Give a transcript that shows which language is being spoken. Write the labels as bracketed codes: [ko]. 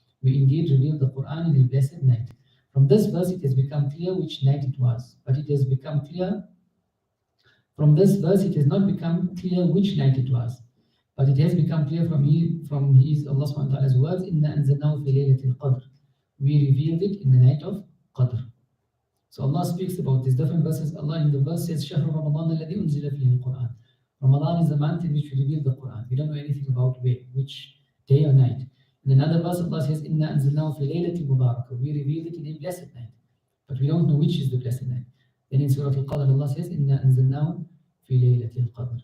[en] We indeed revealed the Quran in a blessed night. From this verse, it has become clear which night it was, but it has become clear. From this verse, it has not become clear which night it was, but it has become clear from his Allah subhanahu wa ta'ala's words, [ar] إِنَّا أَنزَلْنَاهُ فِي لَيْلَةِ الْقَدْرِ. [en] We revealed it in the night of Qadr. So Allah speaks about these different verses. Allah in the verse says, [ar] شَهْرُ رَمَضَانَ الَّذِي أُنزِلَ فِيهِ الْقُرْآنِ. [en] Ramadan is the month in which we reveal the Quran. We don't know anything about which day or night. In another verse, Allah says, [ar] إِنَّا أَنزَلْنَاهُ فِي لَيْلَةٍ مُبَارَكَةٍ. [en] We revealed it in a blessed night, but we don't know which is the blessed night. Then in Surah Al-Qadr, Allah says, [ar] إِنَّا أَنزَلْنَاهُ فِي لَيْلَةِ الْقَدْرِ.